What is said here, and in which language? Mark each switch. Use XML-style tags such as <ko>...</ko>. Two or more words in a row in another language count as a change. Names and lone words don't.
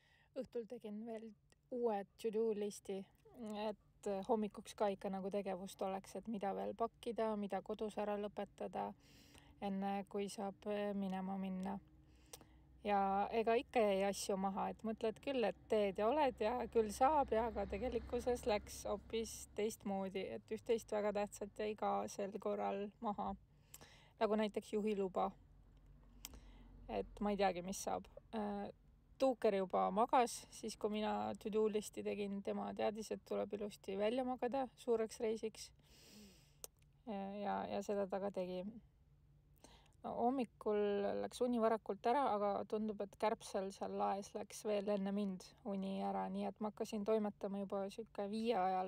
<et>õhtul tegin veel uue to-do listi, et hommikuks ka ikka nagu tegevust oleks, et mida veel pakkida, mida kodus ära lõpetada, enne kui saab minema minna. Ja ega ikka jäi asju maha, et mõtled küll, et teed ja oled ja küll saab ja aga tegelikkuses läks hoopis teistmoodi, et üht-teist väga tähtsat jäi ka sel korral maha. Nagu näiteks juhiluba. Et ma ei teagi, mis saab. Tuuker juba magas, siis kui mina to-do listi tegin, tema teadis, et tuleb ilusti välja magada suureks reisiks. Ja seda ta ka tegi. No, hommikul läks uni varakult ära, aga tundub, et kärbsel seal laes läks veel enne mind uni ära, nii et ma hakkasin toimetama juba 5 ajal.</et>